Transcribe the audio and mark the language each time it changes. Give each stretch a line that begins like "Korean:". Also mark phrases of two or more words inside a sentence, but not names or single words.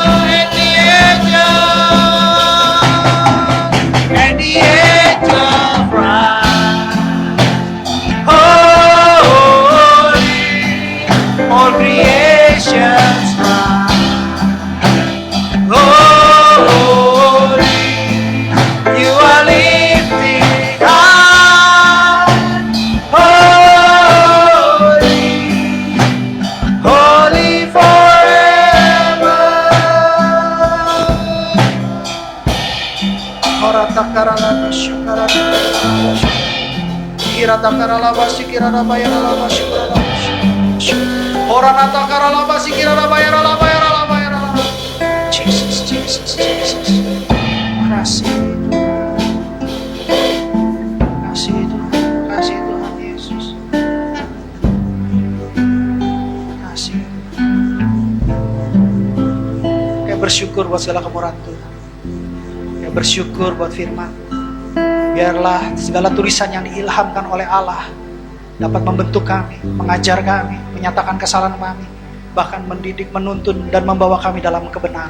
English: And the angel cries, holy, all creations cry, holy, you are lifted high, holy, holy forever. Ora takarala syukara kira takarala basi kira bayara la syukara ora takarala basi kira bayara Jesus Jesus Jesus.
Indonesian: Kasih Tuhan Yesus. Kasih. Kayak bersyukur buat segala kemurahan Tuhan. Kayak bersyukur buat firman. Biarlah segala tulisan yang diilhamkan oleh Allah dapat membentuk kami, mengajar kami, menyatakan kesalahan kami, bahkan mendidik, menuntun, dan membawa kami dalam kebenaran.